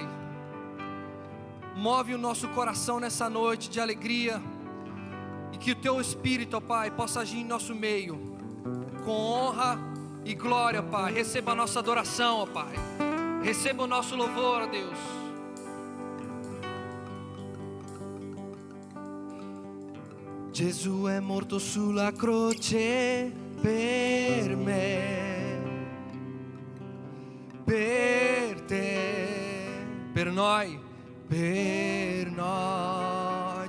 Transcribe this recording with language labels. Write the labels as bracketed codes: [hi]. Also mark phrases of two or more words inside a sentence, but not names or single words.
[pt] Move o nosso coração nessa noite de alegria, e que o Teu Espírito, ó Pai, possa agir em nosso meio com honra e glória, ó Pai. Receba a nossa adoração, ó Pai. Receba o nosso louvor, ó Deus. [it] Gesù è morto sulla croce per me, per te, per noi, per noi.